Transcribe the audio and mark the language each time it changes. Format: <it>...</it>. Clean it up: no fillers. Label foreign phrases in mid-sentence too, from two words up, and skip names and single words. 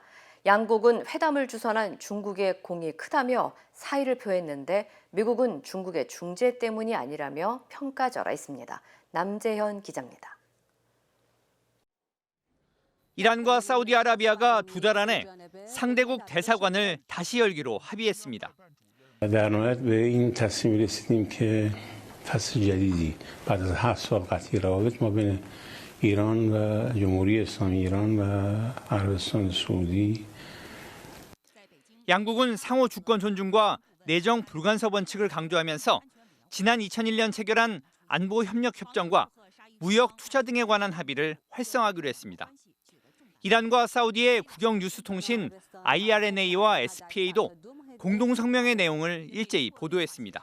<ko>양국은 회담을 주선한 중국의 공이 크다며 사의를 표했는데 미국은 중국의 중재 때문이 아니라며 평가절하했습니다. 남재현 기자입니다. 이란과 사우디아라비아가 두 달 안에 상대국 대사관을 다시 열기로 합의했습니다.</ko> <fa>در نهایت به این تصمیم رسیدیم که فصل جدیدی بعد از 7 سال قطعی روابط ما بین ایران و جمهوری اسلامی ایران و عربستان سعودی</fa> <ko>양국은 상호 주권 존중과 내정 불간섭 원칙을 강조하면서 지난 2001년 체결한 안보 협력 협정과 무역 투자 등에 관한 합의를 활성화하기로 했습니다. 이란과 사우디의 국영 뉴스 통신 IRNA와 SPA도 공동 성명의 내용을 일제히 보도했습니다.</ko>